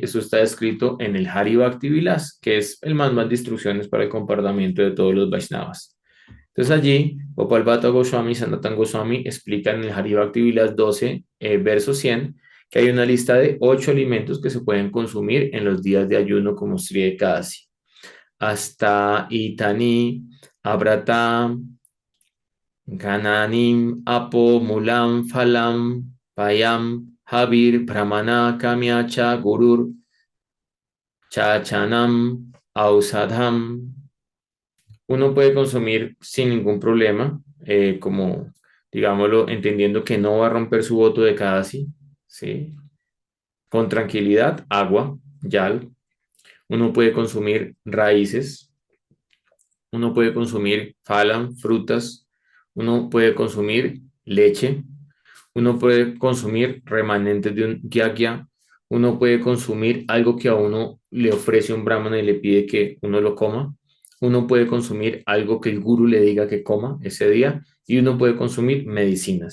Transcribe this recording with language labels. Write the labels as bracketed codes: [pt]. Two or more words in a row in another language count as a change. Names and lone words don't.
[es] Eso está escrito en el Hari Bhakti Vilas, que es el manual de instrucciones para el comportamiento de todos los Vaishnavas. Entonces allí, Gopal Bhatta Goswami y Sanatan Goswami explican en el Hari Bhakti Vilas 12, verso 100, que hay una lista de 8 alimentos que se pueden consumir en los días de ayuno como Sri Ekadasi. [sa] Hasta Itani, Abratam, Gananim, Apo, Mulam, Falam, Payam, Habir, Brahmana, Kamyacha, Gurur, Chachanam, Ausadham. [es] Uno puede consumir sin ningún problema, como, digámoslo, entendiendo que no va a romper su voto de Kadasi, ¿sí? Con tranquilidad, agua, yal. Uno puede consumir raíces, uno puede consumir falan, frutas, uno puede consumir leche, uno puede consumir remanentes de un gyagya, uno puede consumir algo que a uno le ofrece un brahmana y le pide que uno lo coma, uno puede consumir algo que el guru le diga que coma ese día y uno puede consumir medicinas.